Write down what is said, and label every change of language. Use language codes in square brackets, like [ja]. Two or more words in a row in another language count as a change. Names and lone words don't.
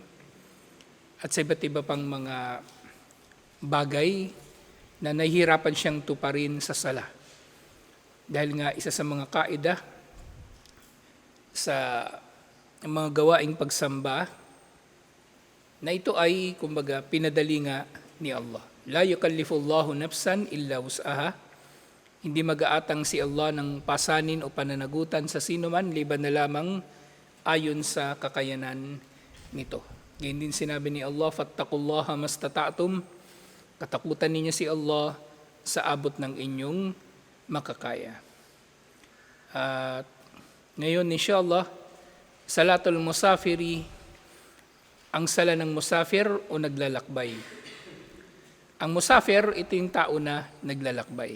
[tl] At sa iba't iba pang mga bagay na nahihirapan siyang tuparin sa sala. Dahil nga isa sa mga kaida sa mga gawaing pagsamba, na ito ay, kumbaga, pinadali nga ni Allah. [ar] لا يكلف الله نفسا إلا وسعها. [tl] Hindi mag-aatang si Allah ng pasanin o pananagutan sa sino man, liban na lamang ayon sa kakayanan nito. Ganyan din sinabi ni Allah, [ar] فاتقوا الله ما استطعتم. [tl] Katakutan ninyo si Allah sa abot ng inyong makakaya. At ngayon, insyaAllah, [ar] صلاة المسافر, [tl] ang sala ng musafir o naglalakbay. Ang musafir, ito yung tao na naglalakbay.